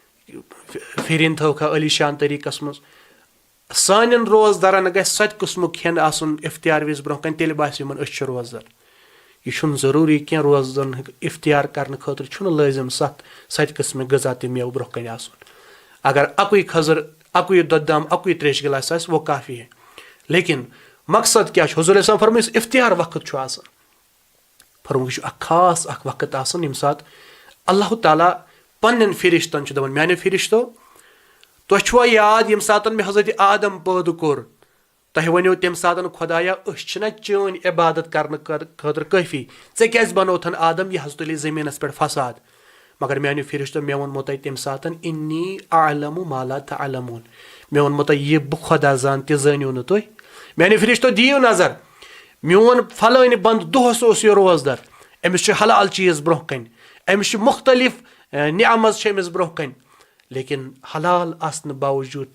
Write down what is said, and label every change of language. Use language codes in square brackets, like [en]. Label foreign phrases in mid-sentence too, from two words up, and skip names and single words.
[ks] پھِرِن تھٲوکھا عٲلی شان طریٖقَس منٛز سانٮ۪ن روزدارَن گژھِ سۄ تہِ قٕسمُک کھٮ۪ن آسُن اِفتِیار وِزِ برونٛہہ کَنہِ تیٚلہِ باسہِ یِمَن أسۍ چھِ روزدار یہِ چھُنہٕ ضروٗری کینٛہہ روزدَن اِفتِیار کَرنہٕ خٲطرٕ چھُنہٕ لٲزِم سَتہِ قٕسمٕکۍ غذا تہِ مٮ۪وٕ برونٛہہ کَنہِ آسُن اگر اَکُے کھٔزٕر اَکُے دۄدٕ دام اَکُے ترٛیشہِ گِلاس آسہِ [ur] وہ کافی ہے [ks] لیکِن مقصد کیٛاہ چھُ حضوٗر اسلام فرمٲے یُس اِفتِیار وقت چھُ آسان فرمووُکھ یہِ چھُ اکھ خاص اکھ وقت آسان ییٚمہِ ساتہٕ اللہ تعالیٰ پنٕنٮ۪ن فرِشتن چھُ دَپان میٛانیو فرِشتو تۄہہِ چھُوا یاد ییٚمہِ ساتہٕ مےٚ حضرتِ آدم پٲدٕ کوٚر تۄہہِ ؤنِو تَمہِ ساتہٕ خۄدایا أسۍ چھِنہ چٲنۍ عبادت کرنہٕ خٲطرٕ کٲفی ژےٚ کیازِ بنوتھن آدم یہِ حظ تُلہِ زٔمیٖنس پٮ۪ٹھ فساد مگر میٛانیو فرِشتو مےٚ ووٚنمو تۄہہِ تَمہِ ساتہٕ [ar] اِنی اعلمُ ما لا تعلموٗن [ks] مےٚ ووٚنمو تۄہہِ یہِ بہٕ خۄدا زانہٕ تہِ زٲنِو نہٕ تُہۍ میٛانیو فرِشتو دِیِو نظر میون پھلٲنۍ بنٛد دۄہس اوس یہِ روزدار أمِس چھُ حلال چیٖز برونٛہہ کَنہِ أمِس چھِ مُختٔلِف نعمژ چھِ أمِس برونٛہہ کَنہِ لیکِن حلال آسنہٕ باوجوٗد